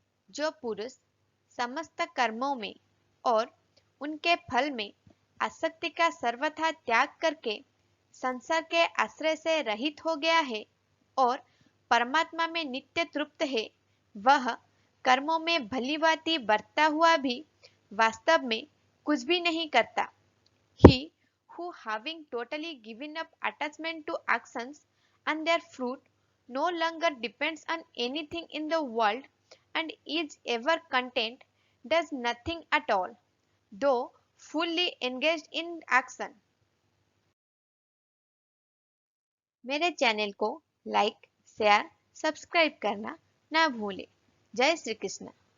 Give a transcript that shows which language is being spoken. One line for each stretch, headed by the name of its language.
Hindi: जो पुरुष समस्त कर्मों में और उनके फल में आसक्ति का सर्वथा त्याग करके संसार के आश्रय से रहित हो गया है और परमात्मा में नित्य तृप्त है, वह कर्मों में भली भांति बरतता हुआ भी वास्तव में कुछ भी नहीं करता।
English: He who having totally given up attachment to actions and their fruit no longer depends on anything in the world and is ever content does nothing at all, though fully engaged in action.
Hindi: मेरे channel को like, share, subscribe करना ना भूलें। जय श्री कृष्ण।